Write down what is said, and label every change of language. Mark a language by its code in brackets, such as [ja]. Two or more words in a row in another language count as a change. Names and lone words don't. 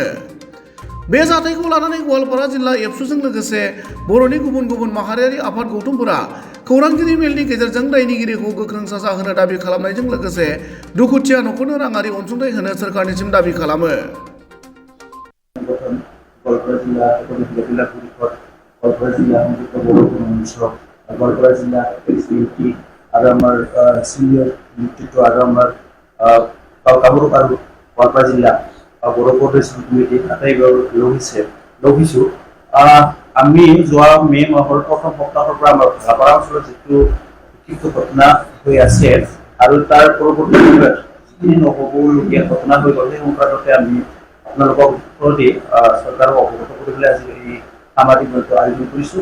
[brx] बे जाथायखौ लानानै गवालपारा जिल्ला एबसुजों लोगोसे बर'नि गुबुन गुबुन माहारियारि आफाद गौथुमफोरा खौरांगिरि मेलनि गेजेरजों दायनिगिरिखौ गोख्रों साजा होनो दाबि खालामनायजों लोगोसे दुखुथिया न'खरनो राङारि अनसुंथाइ होनो सोरखारनिसिम दाबि खालामो। गवालपारा जिल्ला एसइउटी आरो [as] আমার সিনিয়র নেতৃত্ব আৰু আমাৰ কামৰূপ আৰু গৱালপাৰা জিলা বড়ো কোঅৰ্ডিনেশ্যন কমিটি আটাইবোৰ লগ হৈছোঁ। আমি যোৱা মে মাহৰ প্ৰথম সপ্তাহৰ পৰা আমাৰ ভালাপাৰা অঞ্চলত যিটো বিক্ষিপ্ত ঘটনা হৈ আছে আৰু তাৰ পৰৱৰ্তী সময়ত যিখিনি নহ'বলগীয়া ঘটনা হৈ গ'ল সেই সংক্ৰান্ততে আমি আপোনালোকক চৰকাৰক অৱগত কৰিবলৈ আজি এই সামাজিক মঞ্চ আয়োজন কৰিছোঁ।